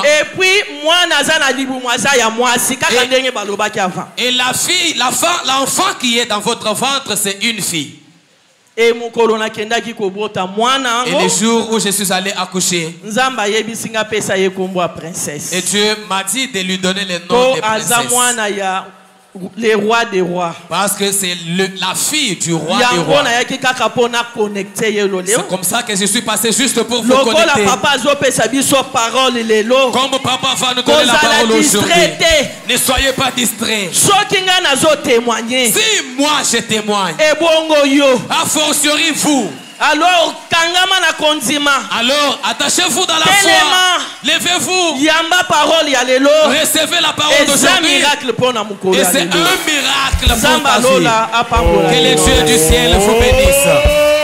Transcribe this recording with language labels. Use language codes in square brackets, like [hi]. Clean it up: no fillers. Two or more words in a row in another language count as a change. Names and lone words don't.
[fr] Et puis moi [ln] nazana libumwaza ya mwasi kaka ndenge balobaki avant. [fr] Et la fille, l'enfant qui est dans votre ventre, c'est une fille. Et mon [ln] colonna kendaki kobota mwana [fr] Et le jour où je suis allé accoucher, [ln] Nzamba yebisinga pesa ye kombo princesse. [fr] et Dieu m'a dit de lui donner le nom de princesse. [ln] Mwana ya [fr] les rois des rois. Parce que c'est la fille du roi des rois. C'est comme ça que je suis passé juste pour vous connecter. Comme papa va nous donner la parole aujourd'hui. Ne soyez pas distraits. Si moi je témoigne, a fortiori vous. Alors, [ln] kangama na kondima. [fr] Alors, attachez-vous dans la foi. Levez-vous. [ln] Yamba parole ya lelo. [fr] Recevez la parole d'aujourd'hui. Et c'est un miracle pour ta vie. Que le Dieu du ciel vous bénisse.